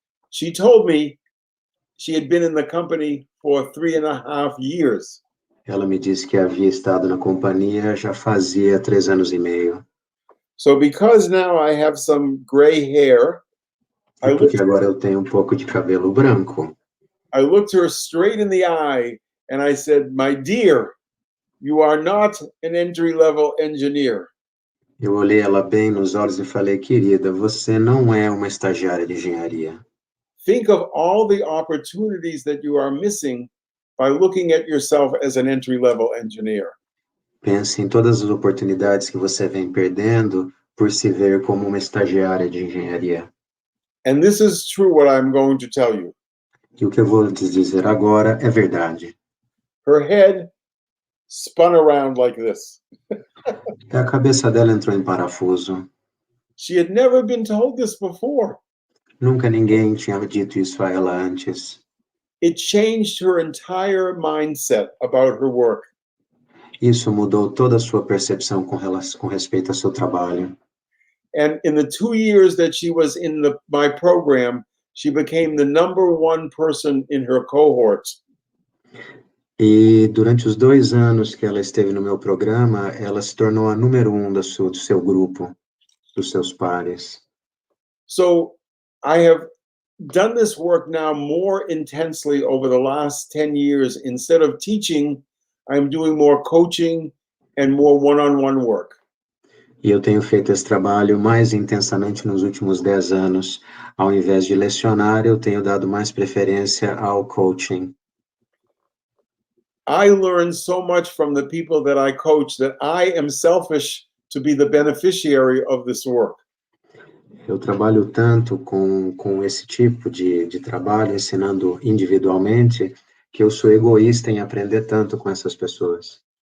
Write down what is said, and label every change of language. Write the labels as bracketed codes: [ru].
[en] She told me she had been in the company for 3.5 years. [pt] Ela me disse que havia estado na companhia já fazia 3 anos e meio. [en] So because now I have some gray hair, [pt] Porque agora eu tenho um pouco de cabelo branco. [en] I looked her straight in the eye and I said, "My dear, you are not an entry-level engineer." [pt] Eu olhei ela bem nos olhos e falei, querida, você não é uma estagiária de engenharia. [en] Think of all the opportunities that you are missing by looking at yourself as an entry-level engineer. [pt] Pense em todas as oportunidades que você vem perdendo por se ver como uma estagiária de engenharia. [en] And this is true what I'm going to tell you. [pt] E o que eu vou lhes dizer agora é verdade. [en] Her head spun around like this. [pt] E a cabeça dela entrou em parafuso. [en] She had never been told this before. [pt] Nunca ninguém tinha dito isso a ela antes. [en] It changed her entire mindset about her work. [pt] Isso mudou toda a sua percepção com respeito ao seu trabalho. [en] And in the 2 years that she was in my program, she became the #1 person in her cohort. [pt] E durante os 2 anos que ela esteve no meu programa, ela se tornou a número 1 do seu grupo, dos seus pares. [en] So I have done this work now more intensely over the last 10 years. Instead of teaching, I'm doing more coaching and more one-on-one work. [pt] E eu tenho feito esse trabalho mais intensamente nos últimos 10 anos. Ao invés de lecionar, eu tenho dado mais preferência ao coaching. [en] I learn so much from the people that I coach that I am selfish to be the beneficiary of this work. [pt] Eu trabalho tanto com esse tipo de trabalho, ensinando individualmente, que eu sou egoísta em aprender tanto com essas pessoas.